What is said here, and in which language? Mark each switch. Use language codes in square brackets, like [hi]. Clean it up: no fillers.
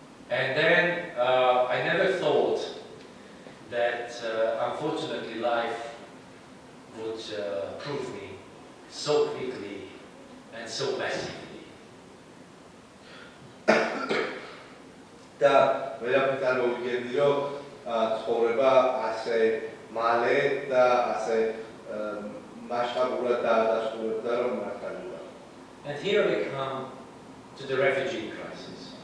[en] And then I never thought that unfortunately life would prove me so quickly and so massively. [ka] და ვერაფერ წარმოვიდგენდი რომ ცხოვრება ასე მალე და ასე მასშტაბურად დაადასტურებდა რომ მართალია. [en] And here we come to the refugee crisis.